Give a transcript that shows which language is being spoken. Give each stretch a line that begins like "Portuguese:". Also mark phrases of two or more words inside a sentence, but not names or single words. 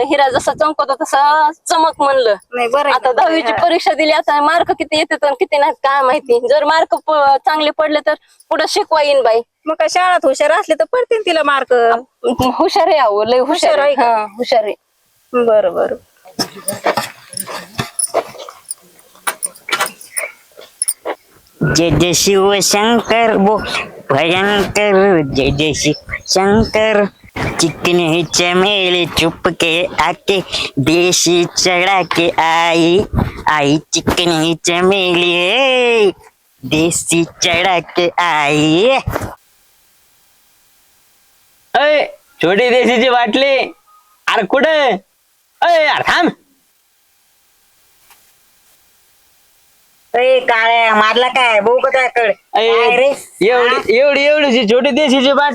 Marathi: हिरा जसा चमकतो तसा चमक म्हणलं. नाही बरं आहे आता का? 10वीची परीक्षा दिली. आता मार्क किती येतात आणि किती नाही काय माहिती. जर मार्क चांगले पडले तर पुढे शिकवा येईन बाई. मग काय शाळात हुशार असले तर पडतील तिला मार्क. हुशार आहे अहो, लय हुशार आहे. का? हा, हुशार आहे. बरं बरं.
Hindi: जय जय शिव शंकर बोल भयंकर. जय जय शिव शंकर. चिकने चमेली चुप के आके देशी चढ़ा के आई. आई चिकनी चमेली देसी चढ़ा के आई.
Marathi: अय छोटी देशीची बाटली. अरे कुठे अय अरे थांब. काळ्या मारला काय भाऊ का कळ काय रे. एवढीची छोटी देशीची बाटली